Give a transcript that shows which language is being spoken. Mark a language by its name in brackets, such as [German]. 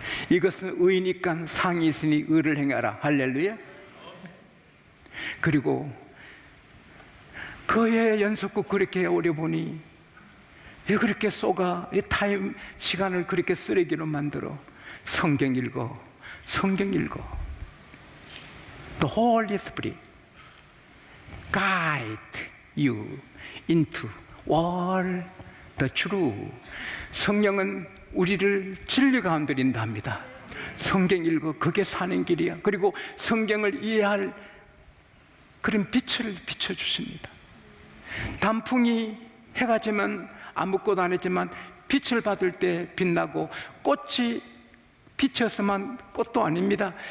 [Korean] 이것은 의니까 상이 있으니 의를 행하라. 할렐루야. 그리고 그의 연속극 그렇게 오래 보니 왜 그렇게 쏘가 이 타임 시간을 그렇게 쓰레기로 만들어? 성경 읽어. 성경 읽어. [English] The Holy Spirit guide you into all the truth. [Korean] 성령은 우리를 진리 가운데 인도합니다. 성경 읽어. 그게 사는 길이야. 그리고 성경을 이해할 그런 빛을 비춰주십니다. 단풍이 해가 지면 아무것도 안 했지만 빛을 받을 때 빛나고 꽃이 비쳐서만 꽃도 아닙니다.